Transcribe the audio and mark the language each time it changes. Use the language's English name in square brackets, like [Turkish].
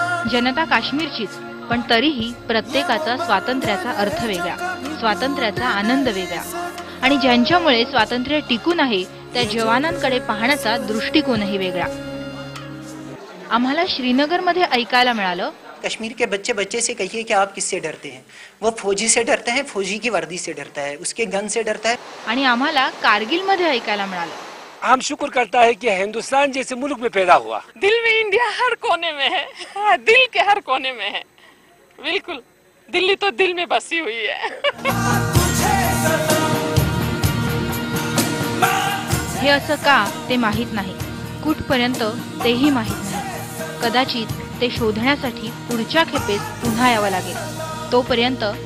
[Marathi] जनता काश्मीरचीच, पण तरीही प्रत्येकाचा स्वातंत्र्याचा अर्थ वेगळा, स्वातंत्र्याचा आनंद वेगळा. आणि ज्यांच्यामुळे स्वातंत्र्य टिकून आहे त्या जवानांकडे पाहण्याचा दृष्टिकोनही वेगळा. आम्हाला श्रीनगरमध्ये ऐकायला मिळालं, [Hindi] कश्मीर के बच्चे बच्चे से कहिए कि आप किससे डरते हैं? वो फौजी से डरता है, फौजी की वर्दी से डरता है, उसके गन से डरता है. [Marathi] आणि आम्हाला कारगिलमध्ये ऐकायला मिळालं, [Hindi] हम शुक्र करता है कि हिंदुस्तान जैसे मुल्क में पैदा हुआ. दिल में इंडिया हर कोने में है. हाँ, दिल के हर कोने में है. बिल्कुल, दिल्ली तो दिल में बसी हुई है. [Marathi] हे असं का ते माहीत नाही, कुठपर्यंत तेही माहीत नाही. कदाचित ते शोधण्यासाठी पुढच्या खेपेस पुन्हा यावं लागेल. तोपर्यंत